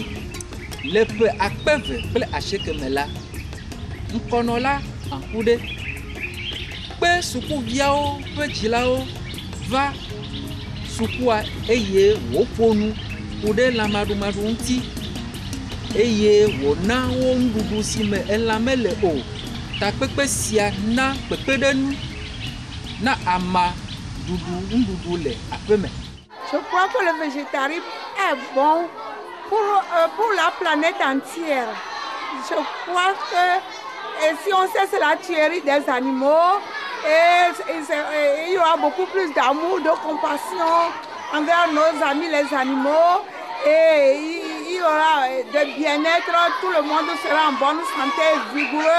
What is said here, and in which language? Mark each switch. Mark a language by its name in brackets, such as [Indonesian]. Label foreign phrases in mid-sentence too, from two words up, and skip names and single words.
[Ewe] Le ƒe 2090 me la, ŋkɔnɔla Aŋkuɖe kpe sukuviawo ƒe dzilawo va sukua eye wòƒo nu ku ɖe lãmaɖumaɖu ŋuti eye wòna wo nuɖuɖu si me elã mele o. Takpekpe sia na kpekpeɖeŋu na ama ɖuɖu nuɖuɖu le aƒe me. [French] Je crois que le végétarisme est bon pour la planète entière. Je crois que si on cesse la tuerie des animaux, il y aura beaucoup plus d'amour, de compassion envers nos amis les animaux et il y aura de bien-être, tout le monde sera en bonne santé, vigoureux.